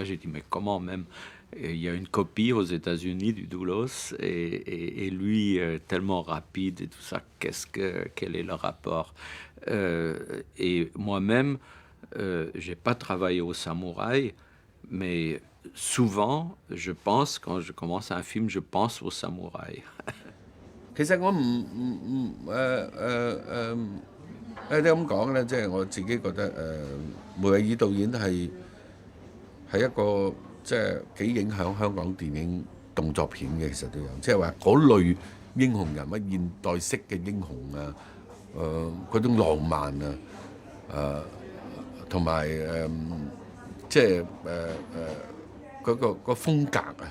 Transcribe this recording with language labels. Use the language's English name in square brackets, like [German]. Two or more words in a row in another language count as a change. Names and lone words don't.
[French] J'ai dit, mais comment même? Il y a une copie aux États-Unis du Doulos, et lui, tellement rapide et tout ça, quel est le rapport? Et moi-même, j'ai pas travaillé au Samouraï, mais souvent, je pense, quand je commence un film, je pense au Samouraï. [Cantonese] 其實我唔你咁講咧，即係我自己覺得梅維爾導演係一個即係幾影響香港電影動作片嘅，其實都有，即係話嗰類英雄人物、現代式嘅英雄啊，嗰種浪漫啊，同埋即係嗰個風格啊。